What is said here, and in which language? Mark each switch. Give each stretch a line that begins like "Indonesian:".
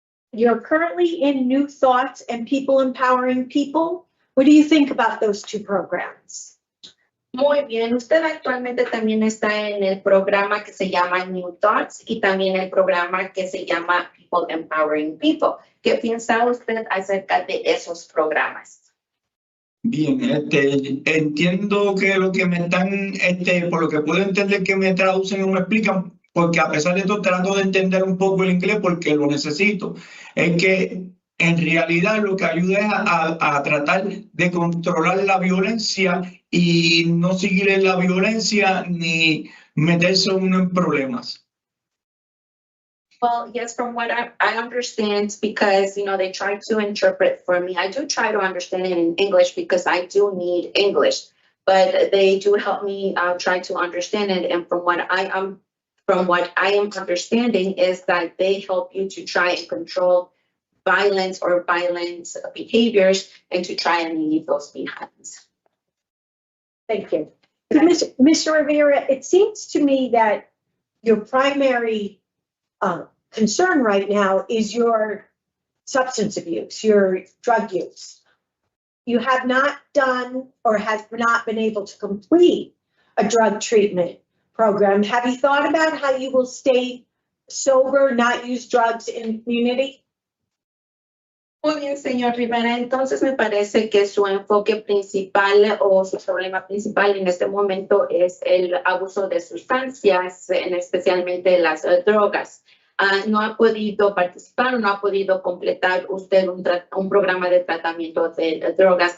English: You're currently in New Thoughts and People Empowering People. What do you think about those two programs?
Spanish: Muy bien, usted actualmente también está en el programa que se llama New Thoughts y también el programa que se llama People Empowering People. ¿Qué piensa usted acerca de esos programas? Bien, entiendo que lo que me están, por lo que puedo entender que me traducen o me explican, porque a pesar de todo trato de entender un poco el inglés porque lo necesito, es que en realidad lo que ayuda es a tratar de controlar la violencia y no seguir en la violencia ni meterse uno en problemas.
English: Well, yes, from what I understand, because, they try to interpret for me. I do try to understand it in English because I do need English, but they do help me try to understand it. And from what I am understanding is that they help you to try and control violence or violent behaviors and to try and leave those behind. Thank you. Mr. Rivera, it seems to me that your primary concern right now is your substance abuse, your drug use. You have not done or have not been able to complete a drug treatment program. Have you thought about how you will stay sober, not use drugs in the community?
Spanish: Muy bien, señor Rivera. Entonces me parece que su enfoque principal o su problema principal en este momento es el abuso de sustancias, especialmente las drogas. No ha podido participar o no ha podido completar usted un programa de tratamiento de drogas.